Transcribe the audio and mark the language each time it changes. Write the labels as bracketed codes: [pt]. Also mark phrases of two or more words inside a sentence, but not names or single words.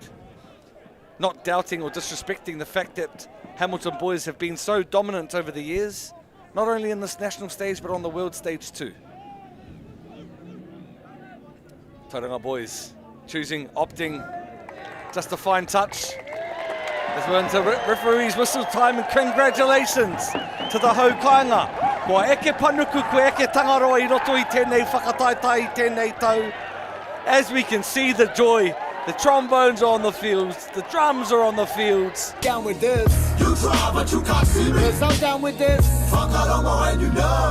[en] Not doubting or disrespecting the fact that Hamilton boys have been so dominant over the years, not only in this national stage but on the world stage too. Tauranga boys opting just a fine touch. As we're into referee's whistle time, and congratulations to the haukainga. [mi] Kua eke panuku, kua eke tangaroa I roto I tēnei whakataitai I tēnei tau. [en] As we can see the joy, the trombones are on the fields, the drums are on the fields. Down with this. You try, but you can't see me. 'Cause I'm down with this. Whakarongo and you know.